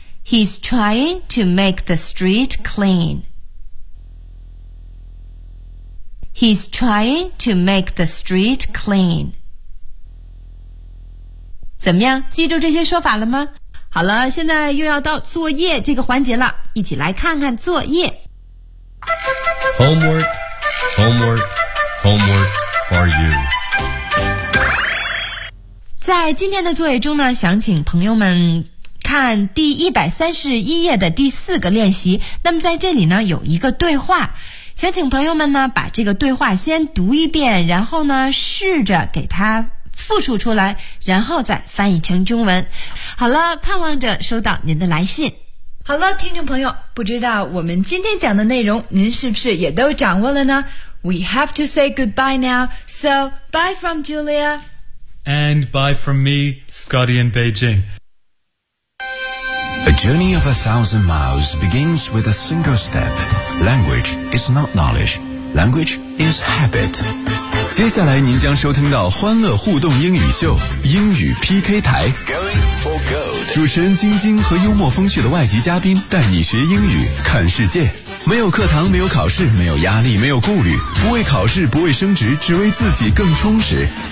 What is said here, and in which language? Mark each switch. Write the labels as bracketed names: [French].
[English] He's trying to make the street clean， He's trying to make the street clean。 [Chinese] 怎么样，记住这些说法了吗？好了，现在又要到作业这个环节了，一起来看看作业。 [English] Homework, homework, homework for you. [Chinese] 在今天的作业中呢，想请朋友们看第131页的第四个练习。那么在这里呢，有一个对话，想请朋友们呢把这个对话先读一遍，然后呢试着给它复述出来，然后再翻译成中文。好了，盼望着收到您的来信。好了，听众朋友，不知道我们今天讲的内容您是不是也都掌握了呢？ [English] We have to say goodbye now. So bye from Julia. And bye from me, Scotty in Beijing. A journey of 1,000 miles begins with a single step. Language is not knowledge. Language is habit. [Chinese] 接下来您将收听到欢乐互动英语秀，英语 PK 台。主持人晶晶和幽默风趣的外籍嘉宾带你学英语看世界，没有课堂，没有考试，没有压力，没有顾虑，不为考试，不为升职，只为自己更充实。